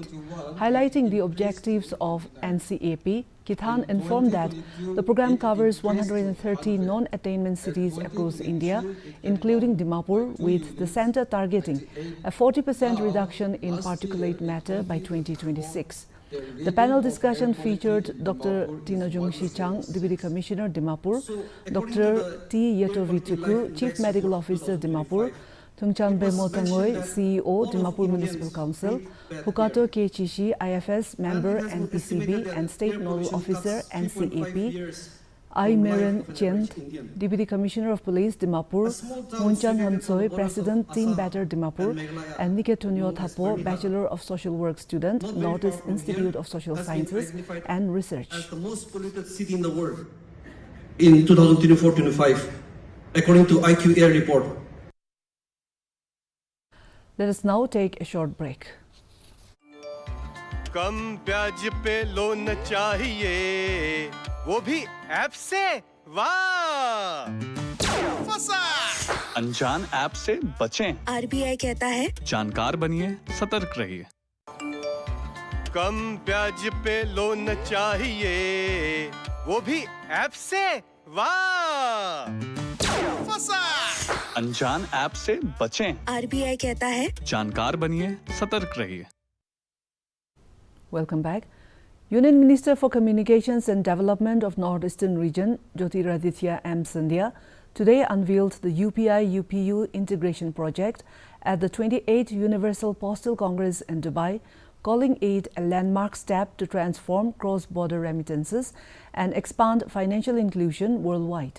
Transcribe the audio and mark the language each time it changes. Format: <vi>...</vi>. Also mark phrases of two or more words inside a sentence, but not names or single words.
<en>Highlighting the objectives of NCEP, Kithan informed that the program covers 130 non-attainment cities across India, including Dimapur, with the centre targeting a 40% reduction in particulate matter by 2026. The panel discussion featured Dr. Tinojung Shichang, Deputy Commissioner, Dimapur, Dr. T. Yetovituku, Chief Medical Officer, Dimapur, Thungchan Bemo Tangoi, CEO, Dimapur Municipal Council, Hukato K. Chishi, IFS member, NPCB and State Nodal Officer, NCEP, I. Meren Chend, Deputy Commissioner of Police, Dimapur, Munchan Hamsoi, President, Team Batter, Dimapur, and Niketunyo Thapo, Bachelor of Social Work student, Northeast Institute of Social Sciences and Research. As the most polluted city in the world in 2024-25, according to IQ Air report. Let us now take a short break.</en> <hi>कम ब्याज पे लोन चाहिए, वो भी ऐप से, वाह! फंसा! अनजान ऐप से बचें। आरबीआई कहता है जानकार बनिए, सतर्क रहिए। कम ब्याज पे लोन चाहिए, वो भी ऐप से, वाह! फंसा! अनजान ऐप से बचें। आरबीआई कहता है जानकार बनिए, सतर्क रहिए।</hi> <en>Welcome back. Union Minister for Communications and Development of Northeastern Region, Jyotiraditya M. Scindia, today unveiled the UPI-UPU integration project at the 28th Universal Postal Congress in Dubai, calling it a landmark step to transform cross-border remittances and expand financial inclusion worldwide.</en>